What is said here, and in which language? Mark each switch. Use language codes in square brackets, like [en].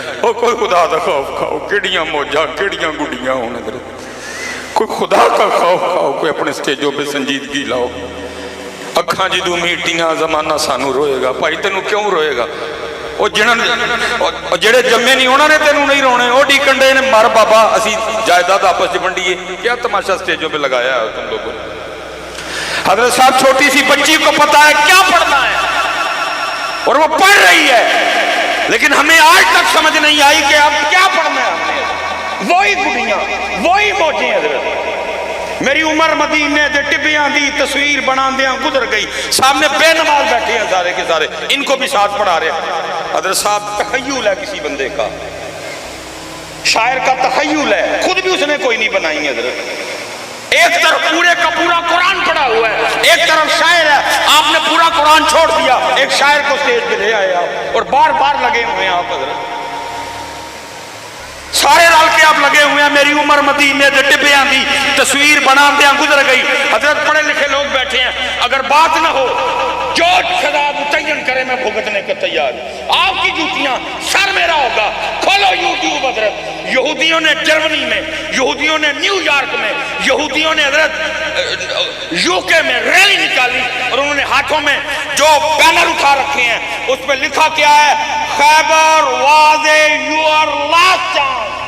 [pa] او کوئی خدا دا خوف کھاؤ، کیڑیاں موجاں کیڑیاں گڈیاں ہون حضرت. [ur] کوئی خدا کا خوف کھاؤ، کوئی اپنے سٹیجوں پہ سنجیدگی لاؤ. [pa] اکھاں جدوں میٹیاں زمانہ سانو روئے گا. بھائی تینوں کیوں روئے گا؟ جڑے جمے نہیں انہوں نے تینوں نہیں رونے. وہ ڈیکن ڈے نے مر بابا اسی جائیداد آپس میں ونڈیے. [ur] کیا تماشا سٹیجوں پہ لگایا ہے تم لوگوں نے. حضرت صاحب چھوٹی سی بچی کو پتا ہے کیا پڑھنا ہے اور وہ پڑھ رہی ہے، لیکن ہمیں آج تک سمجھ نہیں آئی کہ اب کیا پڑھنا ہے. وہی گڈیاں وہی موجیں حضرت. [pa] میری عمر مدینے دے ٹبیاں دی تصویر بنا دیاں گزر گئی. [ur] سامنے بے نماز بیٹھے ہیں سارے کے سارے، ان کو بھی ساتھ پڑھا رہے ہیں. حضرت صاحب تخیل ہے کسی بندے کا، شاعر کا تخیل ہے، خود بھی اس نے کوئی نہیں بنائی حضرت. ایک طرف پورے کا پورا قرآن پڑھا ہوا ہے، ایک طرف شاعر ہے. آپ نے پورا قرآن چھوڑ دیا، ایک شاعر کو سٹیج پہ لے آئے آپ اور بار بار لگے ہوئے ہیں آپ حضرت. سارے رل کے آپ لگے ہوئے ہیں. [pa] میری عمر مدینے دے ٹبیاں دی تصویر بنا دیاں گزر گئی. [ur] حضرت پڑھے لکھے لوگ بیٹھے ہیں، اگر بات نہ ہو جو سزا متعین کرے میں بھگتنے کے تیار. آپ کی جوتیاں سر میرا ہوگا. کھولو یوٹیوب حضرت. یہودیوں نے جرمنی میں، یہودیوں نے نیو یارک میں، یہودیوں نے حضرت یوکے میں ریلی نکالی اور انہوں نے ہاتھوں میں جو بینر اٹھا رکھے ہیں اس پہ لکھا کیا ہے؟ [en] Khyber was your last chance.